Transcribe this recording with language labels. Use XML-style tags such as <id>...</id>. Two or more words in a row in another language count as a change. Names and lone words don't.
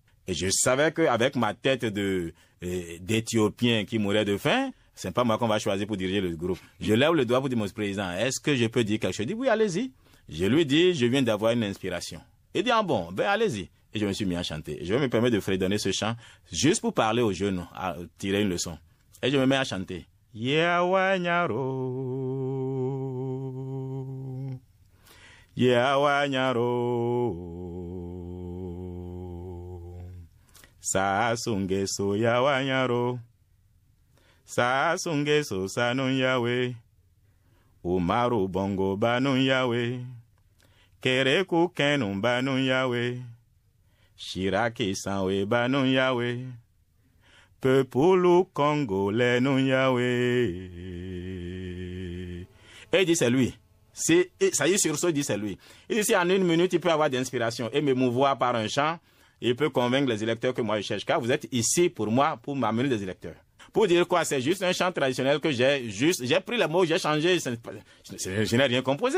<fr>Et je savais qu'avec ma tête d'Éthiopien qui mourait de faim, c'est pas moi qu'on va choisir pour diriger le groupe. Je lève le doigt pour dire, mon président, est-ce que je peux dire quelque chose? Je dis, oui, allez-y. Je lui dis, je viens d'avoir une inspiration. Il dit, ah bon, ben allez-y. Et je me suis mis à chanter. Je vais me permettre de fredonner ce chant juste pour parler aux jeunes, à tirer une leçon. Et je me mets à chanter. Yawanyaro, Yawanyaro, Sassou Nguesso Yawanyaro, Sassou Nguesso Sanun Yahweh, Umaru Bongo Banun Yahweh, Kerekou Kenun Banun Yahweh, Chiraki Sanwe Banun Yahweh, Peuple Congolais non Yahweh. Et il dit c'est lui. Ça y est, sur ce, il dit c'est lui. Il dit si en 1 minute il peut avoir d'inspiration et me mouvoir par un chant, il peut convaincre les électeurs que moi je cherche. Car vous êtes ici pour moi, pour m'amener des électeurs. Pour dire quoi, c'est juste un chant traditionnel que j'ai pris les mots, j'ai changé, je n'ai rien composé.</fr>